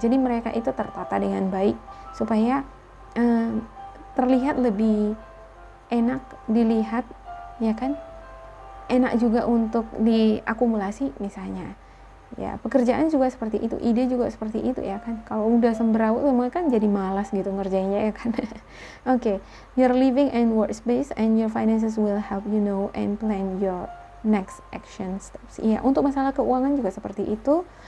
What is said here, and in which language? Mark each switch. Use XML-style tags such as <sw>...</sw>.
<id>Jadi mereka itu tertata dengan baik supaya terlihat lebih enak dilihat ya kan, enak juga untuk diakumulasi misalnya. Ya, pekerjaan juga seperti itu, ide juga seperti itu ya kan. Kalau udah sembraut semua kan jadi malas gitu ngerjainnya ya kan.</id> <en>Oke, your living and workspace and your finances will help you know and plan your next action steps.</en> <id>Iya, untuk masalah keuangan juga seperti itu.</id>